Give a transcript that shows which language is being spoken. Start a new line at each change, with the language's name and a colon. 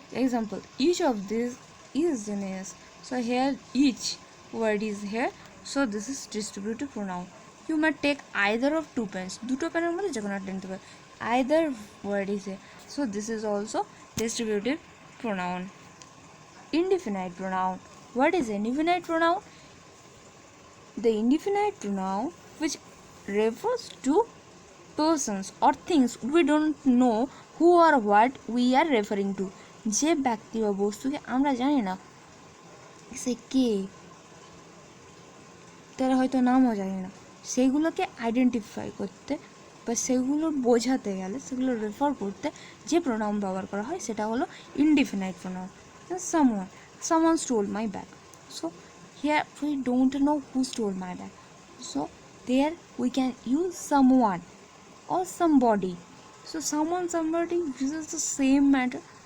English: Example, each of this is genius, so here each word is here, so this is distributive pronoun. You may take either of two pens,
Bangla: দুটো পেনের মধ্যে যে কোনো একটা নিতে পারে,
English: Either word is here, so this is also distributive pronoun. Indefinite pronoun. What is indefinite pronoun? The indefinite pronoun which refers to persons or things we don't know who or what we are referring to.
Bangla: যে ব্যক্তি বা বস্তুকে আমরা জানি না সে কে, তারা হয়তো নামও জানি না, সেইগুলোকে আইডেন্টিফাই করতে বা সেগুলো বোঝাতে গেলে, সেগুলো রেফার করতে যে প্রোনাউন ব্যবহার করা হয় সেটা হলো indefinite pronoun.
English: Someone stole my bag, so here we don't know who stole my bag, so there we can use someone or somebody. So someone, somebody, this is the same matter.